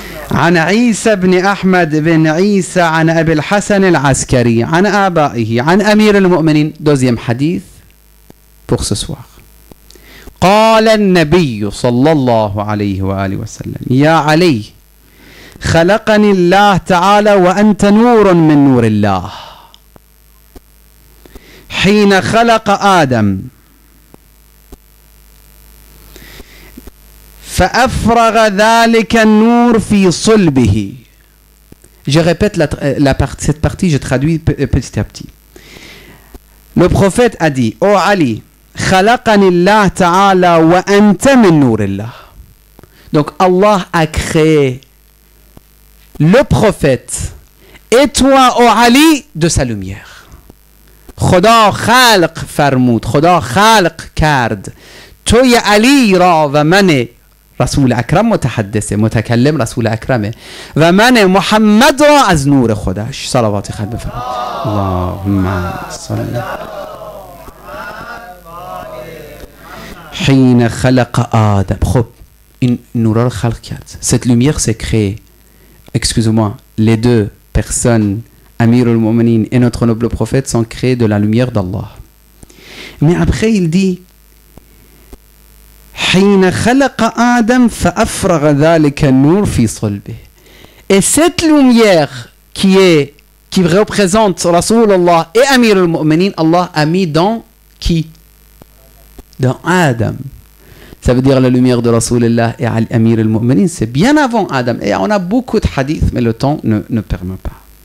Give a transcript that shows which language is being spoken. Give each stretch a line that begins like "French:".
Arabic: عن عيسى بن أحمد بن عيسى عن أبي الحسن العسكري عن آبائه عن أمير المؤمنين.
French: Deuxième hadith pour ce soir.
Arabic: قال النبي صلى الله عليه وآله وسلم يا علي خلقني الله تعالى وأنت نور من نور الله حين خلق آدم فأفرغ ذلك النور في صلبه.
French: Je répète cette partie, je traduis petit à petit. Le prophète a dit: Ô
Arabic: Ali, خلقني الله تعالى وأنت من نور الله.
French: Donc Allah a créé le prophète et toi, ô Ali, de sa lumière.
Persian: خدا خلق فرمود، خدا خلق کرد توی علی را و من رسول اکرم متکلم رسول اکرمه و من محمد را از نور خودش. صلوات خود بفرمایید. اللهم صل.
Arabic: حين خلق آدم.
Persian: خب این نور را خلق کرد.
French: Cette lumière s'est créée. Excusez-moi, les deux personnes, Amir al-Mu'minin et notre noble prophète, sont créés de la lumière d'Allah. Mais après il dit:
Arabic: حين خلق آدم فأفرغ ذلك النور في صلبه.
French: Et cette lumière qui représente Rasulullah et Amir al-Mu'minin, Allah a mis dans qui? dans Adam. Ça veut dire la lumière de Rasulullah et Amir al-Mu'minin, c'est bien avant Adam. Et on a beaucoup de hadiths, mais le temps ne permet pas.